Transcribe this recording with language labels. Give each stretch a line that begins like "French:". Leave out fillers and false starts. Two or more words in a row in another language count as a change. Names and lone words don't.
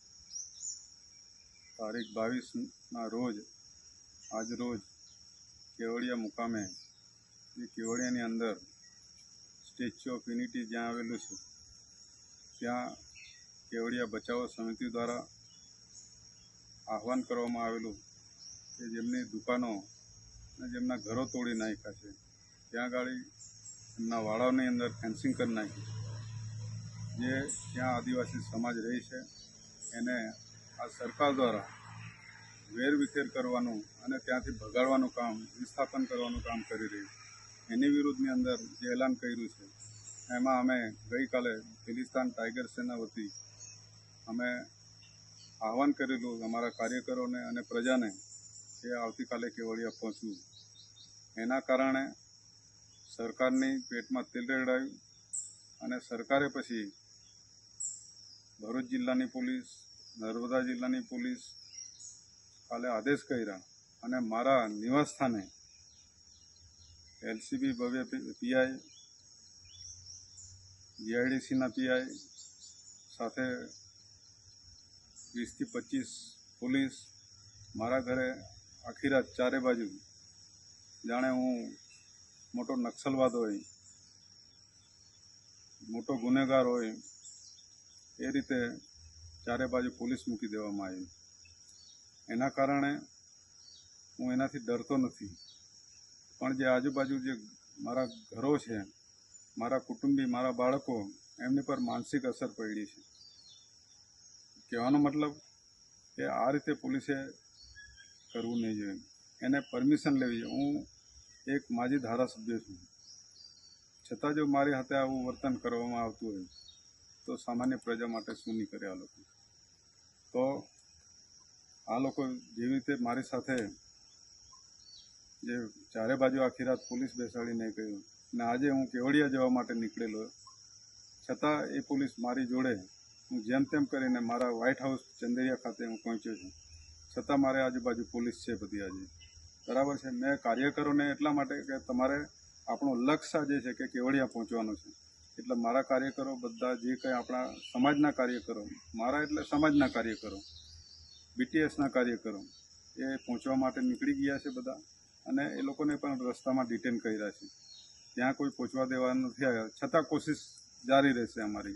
Gujarati: તારીખ 22 રોજ આજ રોજ કેવડિયા મુકામે કેવડિયા અંદર સ્ટેચ્યુ ઓફ યુનિટી જ્યાં આવેલું છે ત્યાં કેવડિયા બચાવ સમિતિ દ્વારા આહ્વાન કરવામાં આવેલું કે જેમની દુકાનો જેમના ઘરો તોડી નાખ્યા છે ત્યાં ગાડી એમના વાડાઓની અંદર ફેન્સિંગ કર નાખી જે ત્યાં આદિવાસી સમાજ
Hindi: रही है
Gujarati: એને આ સરકાર દ્વારા વેરવિખેર કરવાનું અને ત્યાંથી ભગાડવાનું કામ વિસ્થાપન કરવાનું કામ કરી
Hindi: रही है।
Gujarati: એની વિરુદ્ધની અંદર જે એલાન કર્યું છે એમાં અમે ગઈ કાલે ખિલિસ્તાન ટાઇગર સેના વતી અમે આહ્વાન કરેલું અમારા કાર્યકરોને અને પ્રજાને કે આવતી કાલે કેવડિયા પહોંચવું। એના કારણે સરકારની પેટમાં તેલ રેડાયું અને સરકારે પછી ભરૂચ જિલ્લાની પોલીસ નર્મદા જિલ્લાની પોલીસ કાલે આદેશ કર્યા અને મારા નિવાસ સ્થાને એલસીબી ભવ્ય પીઆઈ જીઆઈડીસી ના પીઆઈ સાથે 20 થી 25 પોલીસ મારા ઘરે આખી રાત ચારે બાજુ જાણે હું મોટો નક્સલવાદ હોય મોટો ગુનેગાર હોય એ રીતે ચારે બાજુ પોલીસ મૂકી દેવામાં આવી। એના કારણે હું એનાથી ડરતો નથી પણ જે આજુબાજુ જે મારા ઘરો છે મારા કુટુંબી મારા બાળકો એમની પર માનસિક અસર
Hindi: पड़ी है।
Gujarati: કહેવાનો મતલબ કે આ રીતે પોલીસે કરવું નહીં જોઈએ એને પરમિશન લેવી જોઈએ। હું એક માજી ધારાસભ્ય છું છતાં જો મારી હાથે આવું વર્તન કરવામાં આવતું હોય તો સામાન્ય પ્રજા માટે શું નહીં કરે આ લોકો। તો આ લોકો જેવી રીતે મારી સાથે જે ચારે બાજુ આખી રાત પોલીસ બેસાડી નહીં કર્યું ને આજે હું કેવડિયા જવા માટે નીકળેલો છતાં એ પોલીસ મારી જોડે હું જેમ તેમ કરીને મારા વ્હાઇટ હાઉસ ચંદેરિયા ખાતે હું પહોંચ્યો છું છતાં મારે આજુબાજુ પોલીસ છે બધી આજ બરાબર હૈ। મૈં કાર્યકરોને એટલા માટે કે તમારે આપણો લક્ષ્ય જે છે કે કેવડિયા પહોંચવાનું છે એટલે મારા કાર્યકરો બધા જે કંઈ આપણા સમાજના કાર્યકરો મારા એટલે સમાજના કાર્યકરો બીટીએસના કાર્યકરો એ પહોંચવા માટે નીકળી ગયા છે બધા અને એ લોકોને પણ રસ્તામાં ડિટેન કર્યા છે ત્યાં કોઈ પહોંચવા દેવા નથી આવ્યા છતાં કોશિશ જારી રહેશે અમારી।